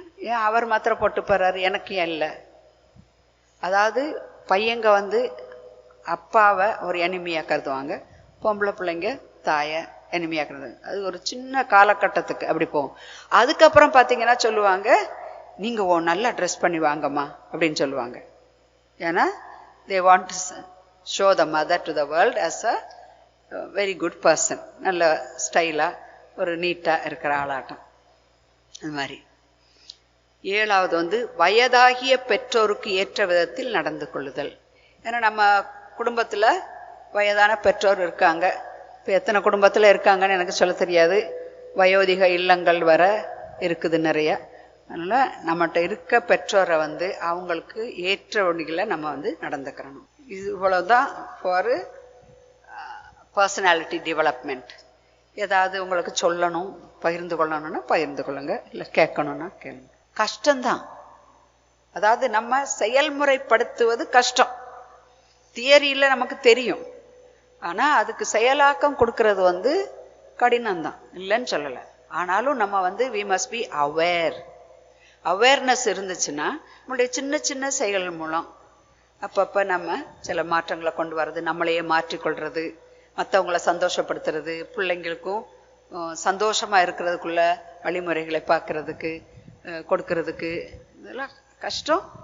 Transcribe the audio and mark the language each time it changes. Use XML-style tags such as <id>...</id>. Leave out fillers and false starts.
<ta>ஏன் அவர் மாத்திரம் போட்டு போறாரு, எனக்கு ஏன் இல்லை? அதாவது பையங்க அப்பாவை ஒரு எனிமியா கருதுவாங்க, பொம்பளை பிள்ளைங்க தாயை எனிமியா கருது. அது ஒரு சின்ன காலகட்டத்துக்கு அப்படி போகும். அதுக்கப்புறம் பார்த்தீங்கன்னா சொல்லுவாங்க, நீங்க நல்லா ட்ரெஸ் பண்ணி வாங்கம்மா அப்படின்னு சொல்லுவாங்க. ஏன்னா</ta> <en>they want to show the mother to the world as a very good person.</en> <ta>நல்ல ஸ்டைலா ஒரு நீட்டா இருக்கிற ஆளாட்டம். அது மாதிரி. 7வது வயதாகிய பெற்றோருக்கு ஏற்ற விதத்தில் நடந்து கொள்ளுதல். ஏன்னா நம்ம குடும்பத்துல வயதான பெற்றோர் இருக்காங்க. இப்போ எத்தனை குடும்பத்துல இருக்காங்கன்னு எனக்கு சொல்ல தெரியாது. வயோதிக இல்லங்கள் வர இருக்குது நிறைய. அதனால நம்மகிட்ட இருக்க பெற்றோரை அவங்களுக்கு ஏற்ற வழிகளை நம்ம நடந்துக்கிறணும். இது இவ்வளவுதான்</ta> <en>For personality development.</en> <ta>ஏதாவது உங்களுக்கு சொல்லணும், பகிர்ந்து கொள்ளணும்னா பகிர்ந்து கொள்ளுங்க, இல்லை கேட்கணும்னா கேளுங்க. கஷ்டம்தான். அதாவது நம்ம செயல்முறைப்படுத்துவது கஷ்டம். தியரியில நமக்கு தெரியும், ஆனா அதுக்கு செயலாக்கம் கொடுக்கறது கடினம்தான், இல்லைன்னு சொல்லல. ஆனாலும் நம்ம</ta> <en>we must be aware.</en> <ta>Awareness இருந்துச்சுன்னா நம்மளுடைய சின்ன சின்ன செயல்கள் மூலம் அப்பப்ப நம்ம சில மாற்றங்களை கொண்டு வர்றது, நம்மளையே மாற்றிக்கொள்றது, மற்றவங்களை சந்தோஷப்படுத்துறது, பிள்ளைங்களுக்கும் சந்தோஷமா இருக்கிறதுக்குள்ள வழிமுறைகளை பார்க்கறதுக்கு கொடுக்கறதுக்கு, இதெல்லாம் கஷ்டம்.</ta>